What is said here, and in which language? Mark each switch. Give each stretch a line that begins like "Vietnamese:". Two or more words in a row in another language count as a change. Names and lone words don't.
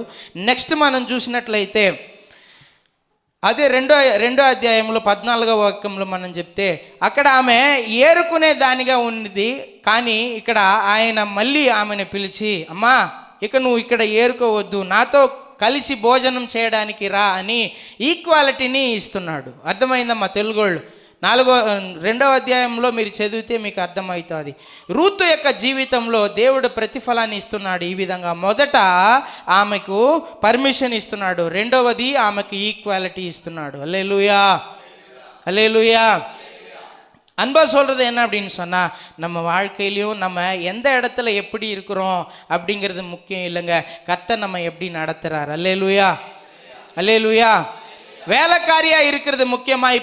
Telugu: నెక్స్ట్ మనం చూసినట్లయితే అదే రెండో అధ్యాయంలో 14వ వాక్యంలో మనం చెప్తే అక్కడ ఆమె ఏరుకునే దానిగా ఉన్నది, కానీ ఇక్కడ ఆయన మళ్ళీ ఆమెను పిలిచి, అమ్మా ఇక నువ్వు ఇక్కడ ఏరుకోవద్దు, నాతో కలిసి భోజనం చేయడానికి రా అని ఈక్వాలిటీని ఇస్తున్నాడు. అర్థమైందమ్మా తెలుగోళ్ళు? 2వ అధ్యాయంలో మీరు చదివితే మీకు అర్థమవుతుంది. రూతు యొక్క జీవితంలో దేవుడు ప్రతిఫలాన్ని ఇస్తున్నాడు ఈ విధంగా. మొదట ఆమెకు పర్మిషన్ ఇస్తున్నాడు, రెండవది ఆమెకు ఈక్వాలిటీ ఇస్తున్నాడు.
Tamil: அல்லேலூயா, அல்லேலூயா. அன்பா சொல்கிறது என்ன அப்படின்னு சொன்னால், நம்ம வாழ்க்கையிலையும் நம்ம எந்த இடத்துல எப்படி இருக்கிறோம் அப்படிங்கிறது முக்கியம் இல்லைங்க, கர்த்தர் நம்ம எப்படி நடத்துகிறார். அல்லேலூயா, அல்லேலூயா. வேலைக்காரியாக இருக்கிறது முக்கியமாக.